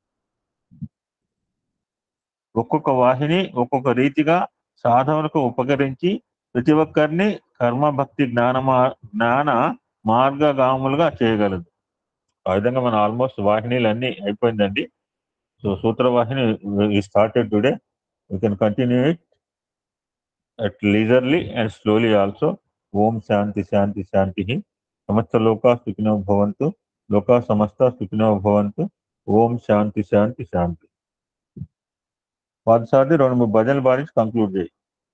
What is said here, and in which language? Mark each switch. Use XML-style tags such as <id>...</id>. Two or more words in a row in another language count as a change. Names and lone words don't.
<te>ఒక్కొక్క వాహిని ఒక్కొక్క రీతిగా సాధనకు ఉపకరించి ప్రతి ఒక్కరిని కర్మ భక్తి జ్ఞాన మార్గగాములుగా చేయగలదు. ఆ విధంగా మన ఆల్మోస్ట్ వాహినీలు అన్ని అయిపోయిందండి.</te> <en>So Sutra Vahini started today. You can continue it at leisurely and slowly also.</en> <sa>ॐ शान्ति शान्ति शान्ति। समस्त लोक सुखिनो भवन्तु. लोक समस्त सुखिनो भवन्तु। ॐ शान्ति शान्ति शान्ति.</sa> <te>పాదసారి 2-3 భజనలు పాడించి కంక్లూడ్ చేయి.</te>